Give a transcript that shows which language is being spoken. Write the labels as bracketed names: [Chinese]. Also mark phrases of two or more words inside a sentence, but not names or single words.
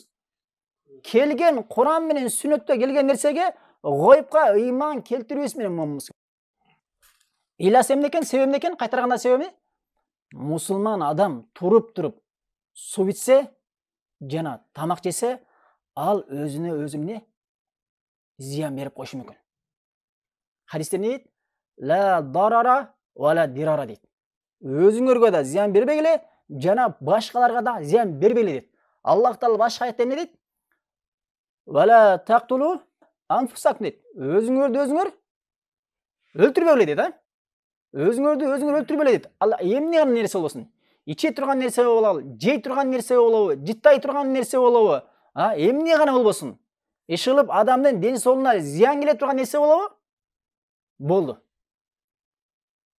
[Kyrgyz] Келген Куран менен сүннөттө келген нерсеге гойбка ыйман келтирүүбүз менен момунбуз. Иласы эмне экен? Себеби эмне экен? Кайтарганда себеби? Мусулман адам туруп суу ичсе жана тамак жесе, ал өзүнө өзү зыян берип коюшу мүмкүн. Хадисте эмне дейт? [Arabic] لا ضرر ولا ضرار дейт. [Kyrgyz] Өзүңөргө да зыян бербегиле, жана башкаларга да зыян бербегиле дейт. Аллах таала башка аятта эмне дейт? [Arabic] ولا تقتلوا أنفسكم дейт. [Kyrgyz] Өзүңөрдү өзүңөр өлтүрбөгүле дейт, Өзүңөрдү өзүңөр өлтүрбөгүле дейт. Ал эмне нерсе болбосун? Иче турган нерсе болобу, жей турган нерсе болобу, жыттай турган нерсе болобу, эмне гана болбосун? Ишылып адамдын ден соолугуна зыян келе турган нерсе болобу?